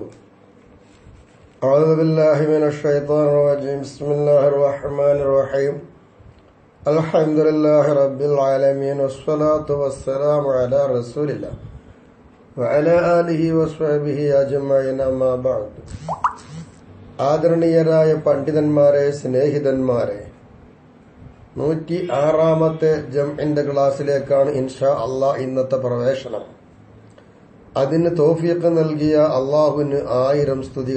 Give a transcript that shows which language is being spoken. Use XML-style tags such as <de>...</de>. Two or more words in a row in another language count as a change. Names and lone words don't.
<ar>أعوذ بالله من الشيطان الرجيم. بسم الله الرحمن الرحيم. الحمد لله رب العالمين والصلاة والسلام على رسول الله وعلى آله وصحبه أجمعين أما بعد.</ar> <ml>ആദരണീയരായ പണ്ഡിതന്മാരെ, സ്നേഹിതന്മാരെ, 106ാമത്തെ ജംഇന്റെ ക്ലാസ്സിലേക്കാണ്</ml> <ar>إن شاء الله</ar> <ml>ഇന്നത്തെ പ്രവേശനം. അതിന് തൗഫീഖ് നൽകിയ അല്ലാഹുവിന് 1000 സ്തുതികൾ.</ml>